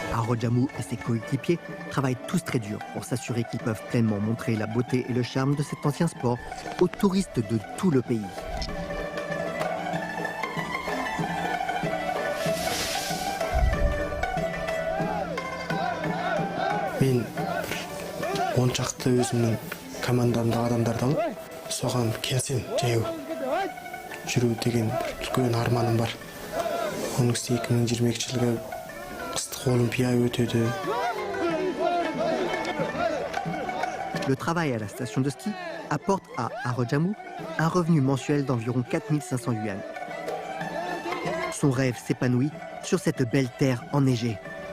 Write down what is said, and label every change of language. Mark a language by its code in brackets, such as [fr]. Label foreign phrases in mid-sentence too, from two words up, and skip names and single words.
[fr] Arodjamou et ses coéquipiers travaillent tous très dur pour s'assurer qu'ils peuvent pleinement montrer la beauté et le charme de cet ancien sport aux touristes de tout le pays. [kk] Мен 10 шақты өзімнің командамдағы адамдардан соған келсем жаяу жүру деген үлкен арманым бар. Оның үстіне 2022 жылғы қыстық олимпиада өтеді. [fr] Le travail à la station de ski apporte à Arodjamou un revenu mensuel d'environ 4500 yuan. Son rêve s'épanouit sur cette belle terre enneigée.